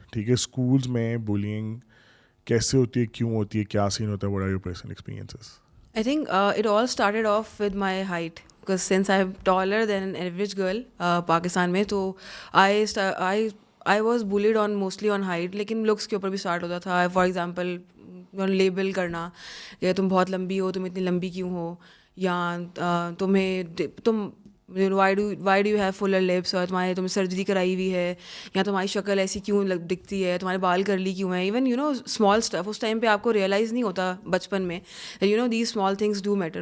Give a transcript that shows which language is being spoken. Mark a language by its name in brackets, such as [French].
[Urdu] ٹھیک ہے, اسکولس میں bullying کیسے ہوتی ہے, کیوں ہوتی ہے, کیا سین ہوتا ہے, what are your personal experiences? [English] I think it all started off with my height, because since I'm taller than an average girl Pakistan میں, تو I was bullied on mostly on height, [Urdu] لیکن looks کے اوپر بھی اسٹارٹ ہوتا تھا. [English] for example [Urdu] label کرنا کہ تم بہت لمبی ہو, تم اتنی لمبی کیوں ہو, یا تم [English] why do you have fuller lips, [Urdu] اور تم سرجری کرائی ہوئی ہے, یا تمہاری شکل ایسی کیوں دکھتی ہے, تمہارے بال کرلی کیوں ہیں. [English] even small stuff [Urdu] اس ٹائم پہ آپ کو ریئلائز نہیں ہوتا بچپن میں, [English] These small things do matter.